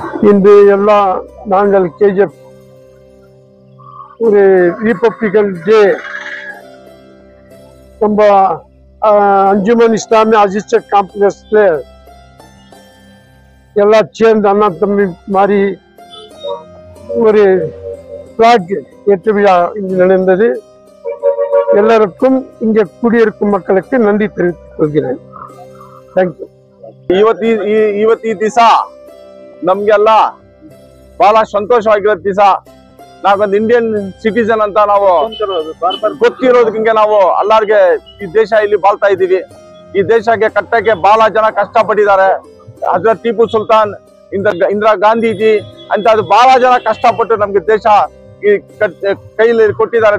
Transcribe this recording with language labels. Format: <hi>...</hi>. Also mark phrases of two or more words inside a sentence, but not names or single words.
<ta>இன்று எல்லா நாங்கள் கேஜிஎஃப் ஒரு</ta> <en>republican day</en> <ta>நம்ம अंजुमन इस्लामी असिस्टेड कांप्लेक्स எல்லாம் சேர்ந்து அண்ணா தம்பி மாதிரி ஒரு பிளாக் ஏற்று விழா இங்கு நடந்தது. ಎಲ್ಲರಕ್ಕೂ இங்கே குடியிருக்கும் மக்களுக்கு நன்றி தெரிவித்துக் கொள்கிறேன்.</ta> <en>thank you.</en> <kn>ಇವತ್ತು ದಿವಸ ನಮ್ಗೆಲ್ಲ ಬಹಳ ಸಂತೋಷವಾಗಿರೋ ದಿವಸ. ನಾವೊಂದು</kn> <en>Indian citizen</en> <kn>ಅಂತ ನಾವು ಗೊತ್ತಿರೋದಕ್ಕೆ ನಾವು ಎಲ್ಲಾರ್ಗೆ ಈ ದೇಶ ಇಲ್ಲಿ ಬಾಳ್ತಾ ಇದೀವಿ. ಈ ದೇಶಕ್ಕೆ ಕಟ್ಟಕ್ಕೆ ಬಹಳ ಜನ ಕಷ್ಟಪಟ್ಟಿದ್ದಾರೆ. ಹಜರತ್ ಟಿಪ್ಪು ಸುಲ್ತಾನ್, ಇಂದಿರಾ ಗಾಂಧೀಜಿ ಅಂತ ಅದು ಬಹಳ ಜನ ಕಷ್ಟಪಟ್ಟು ನಮ್ಗೆ ದೇಶ ಈ ಕೈಲಿ ಕೊಟ್ಟಿದ್ದಾರೆ.</kn>